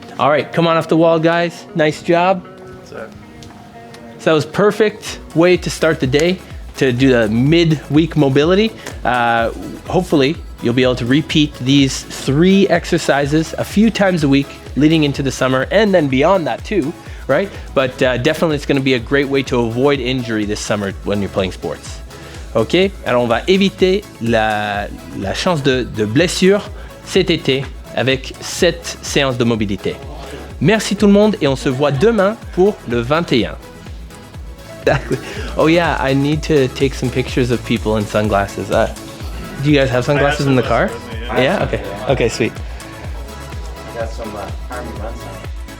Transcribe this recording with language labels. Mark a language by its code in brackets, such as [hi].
[en] All right, come on off the wall, guys. Nice job. So that was perfect way to start the day, to do the mid-week mobility. Hopefully, you'll be able to repeat these 3 exercises a few times a week leading into the summer, and then beyond that too, right? But definitely, it's going to be a great way to avoid injury this summer when you're playing sports. [fr] Ok, alors on va éviter la chance de blessure cet été avec cette séance de mobilité. Merci tout le monde et on se voit demain pour le 21. [en] Exactly. Oh yeah, I need to take some pictures of people in sunglasses. Do you guys have sunglasses in the car? Yeah? Okay. Okay, sweet. I got some Army Run signs.